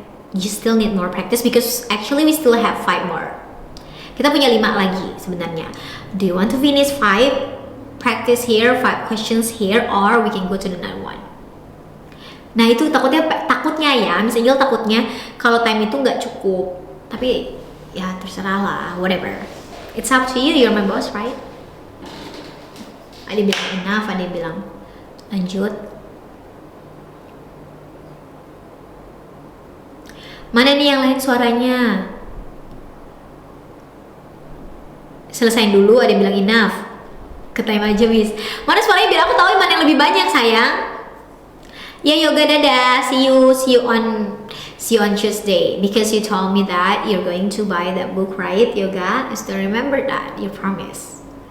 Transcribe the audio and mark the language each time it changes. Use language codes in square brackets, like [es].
[en] You still need more practice because actually we still have 5 more. [id] Kita punya 5 lagi sebenarnya. [en] Do you want to finish 5 practice here, 5 questions here, or we can go to the next one? [id] Nah itu takutnya ya, Miss Angel takutnya kalau time itu nggak cukup. Tapi ya terserah lah, [en] whatever. It's up to you, you're my boss, right? [id] Ada yang bilang enough, ada yang bilang lanjut. Mana nih yang lain suaranya? Selesain dulu, ada yang bilang enough. Ke time aja, Miss. Mana suaranya biar aku tahu mana yang lebih banyak, sayang. Ya yoga, dadah. [en] See you on Tuesday, because you told me that you're going to buy that book, right, yoga? I still remember that, you promise.